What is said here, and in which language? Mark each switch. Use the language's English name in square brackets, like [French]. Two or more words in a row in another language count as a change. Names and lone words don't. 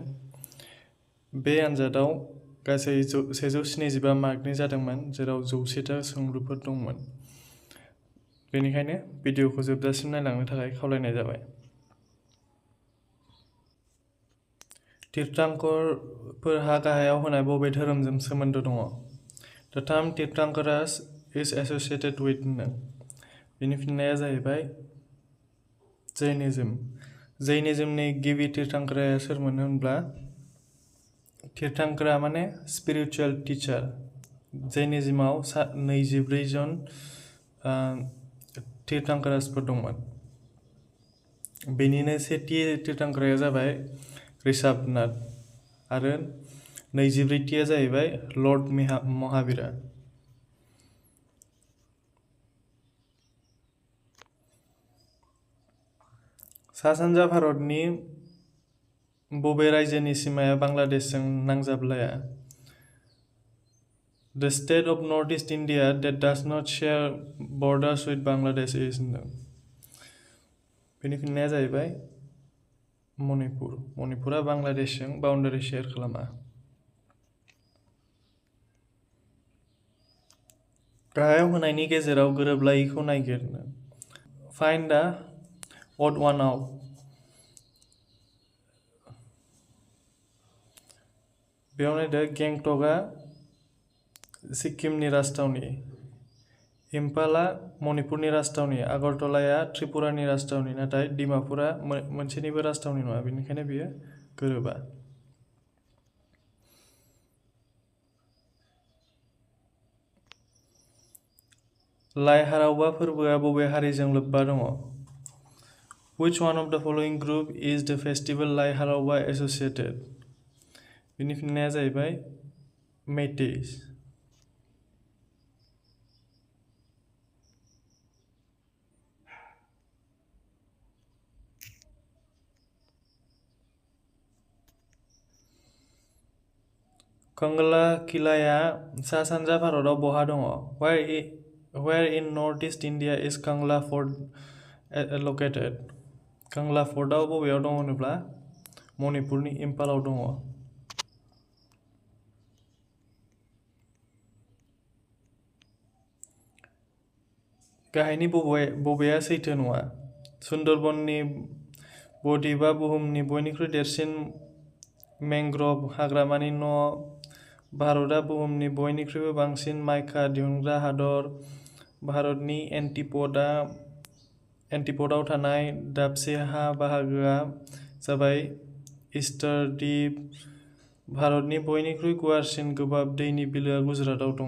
[Bodo] बे आनजादाव गासै 175 मार्कनि जादोंमोन, जेराव 100था सोंलुफोर दंमोन। बेनिखायनो भिडिअखौ जोबजासिम नायलांनो थाखाय खावलायनाय जाबाय। तीर्थंकरफोरहा गाहायाव होनाय बबे धोरोमजों सोमोन्दो दङ? [English] The term Tirthankaras is associated with [Bodo] बेनि फिननाया जाहैबाय जैनिज्म। जैनिज्मनि गिबि तीर्थंकराया सोरमोन होनब्ला तीर्थंकरा माने [English] spiritual teacher. [Bodo] जैनिज्मआव 24 जन तीर्थंकरासफोर दंमोन। बेनिनो सेथि तीर्थंकराया जाबाय ऋषभनाथ आरो 24थिया जाहैबाय लर्ड महावीरा। सा-सानजा भारतनि बबे रायजोनि सिमाया बांलादेशजों नांजाबलाया? [English] The state of northeast India that does not share borders with Bangladesh is [Bodo] बेनि फिननाया जाहैबाय मणिपुर। मणिपुरा बांलादेशजों [English] boundary share [Bodo] खालामा। गाहायाव होनायनि गेजेराव गोरोबलायैखौ नागिर। [English] Find the odd one out. [Bodo] बेयाव नायदो गेंटकआ सिक्किमनि राजथावनि, इम्फालआ मणिपुरनि राजथावनि, आगरतलाया त्रिपुरानि राजथावनि, नाथाय डिमापुरा मोनसेनिबो राजथावनि नङा, बेनिखायनो बेयो गोरोबा। लाइ हारावबा फोरबोआ बबे हारिजों लोब्बा दङ? [English] Which one of the following group is the festival लाइ हारावबा associated? [Bodo] बेनि फिननाया जाहैबाय मेइतेइस। कंगला किलाया सा-सानजा भारतआव बहा दङ? [English] Where in northeast India is Kangla Fort located? [Bodo] कंगला फर्टआव बबेयाव दङ होनोब्ला मणिपुरनि इम्फालाव दङ। गाहायनि बबेया सैथो नङा? सुन्दरबननि बद्वीपआ बुहुमनि बयनिख्रुइ देरसिन मेंग्र'भ हाग्रामानि न', भारतआ बुहुमनि बयनिख्रुइबो बांसिन माइका दिहुनग्रा हादर, भारतनि एन्टिप'डआव थानाय दाबसे हा बाहागोआ जाबाय ईस्टार दिप, भारतनि बयनिख्रुइ गुवारसिन गोबाब दैनि बिलोआ गुजरातआव दङ।